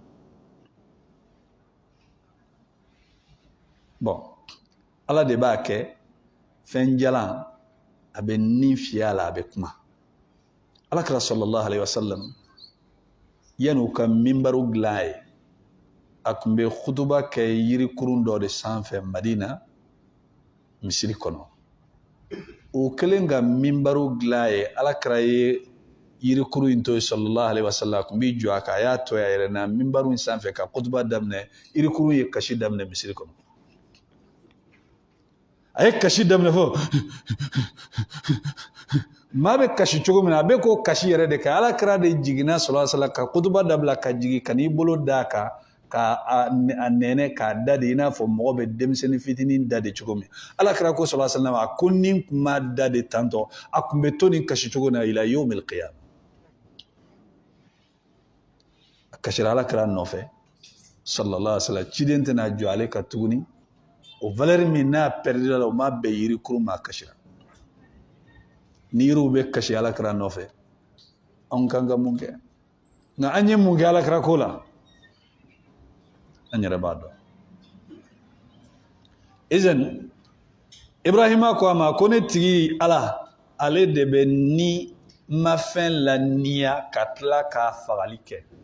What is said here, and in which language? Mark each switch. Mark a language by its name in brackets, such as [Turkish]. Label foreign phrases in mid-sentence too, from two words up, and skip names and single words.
[Bambara] bon ala de b'a kɛ fɛn jalan a bɛ nin fiyɛ a la a bɛ kuma alakira [Arabic] صلى الله عليه [Bambara] wasallam yan'u ka minbaru dilan a ye a tun bɛ khutuba kɛ yirikurun dɔ de sanfɛ Madina misiri kɔnɔ o kelen ka minbaru dilan a ye alakira ye yirikurun in to [Arabic] صلى الله عليه وسلم [Bambara] a tun bɛ jɔ a kan a y'a to a yɛrɛ na minbaru in sanfɛ ka khutuba daminɛ yirikurun ye kasi daminɛ misiri kɔnɔ a ye kasi daminɛ fɔ maa bɛ kasi cogo min na a bɛ k'o kasi yɛrɛ de kɛ alakira de jiginna [Arabic] صلى الله عليه وسلم [Bambara] ka kutuba dabila ka jigin ka n'i bolo da kan ka a nɛnɛ k'a da de i n'a fɔ mɔgɔ bɛ denmisɛnnin fitinin da de cogo min alakira ko [Arabic] صلى الله عليه وسلم [Bambara] a ko ni n tun m'a da de tantɔ a tun bɛ to nin kasi cogo na [Arabic] إلى يوم القيامة [Bambara] a kasira alakira nɔfɛ [Arabic] صلى الله عليه وسلم [Bambara] ciden tɛna jɔ ale ka tuguni o valeur min n'a perdira la o m'a bɛɛ yirikuru ma kasira ni yiriw bɛ kasi alakira nɔfɛ anw kan ka mun kɛ nka an ye mun kɛ alakira ko la an yɛrɛ b'a dɔn izan Ibrahima ko a ma ko ne tigi ala ale de bɛ ni mafɛn laniya ka tila k'a fagali kɛ